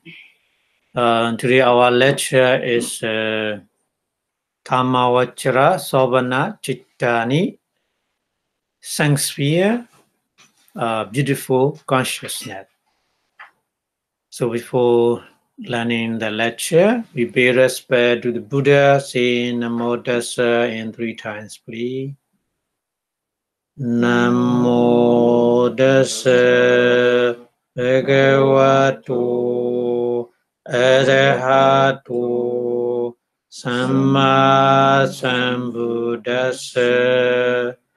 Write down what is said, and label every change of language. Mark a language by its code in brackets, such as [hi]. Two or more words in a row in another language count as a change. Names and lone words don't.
[en] Today our lecture is [pi] Kamavachara Sobana Chittani Sangsphere, [en] Beautiful Consciousness. So before learning the lecture, we pay respect to the Buddha, saying [pi] Namo Tassa [en] in 3 times, please. [pi] Namo Tassa Bhagavato Arahato Samma Sambuddhassa.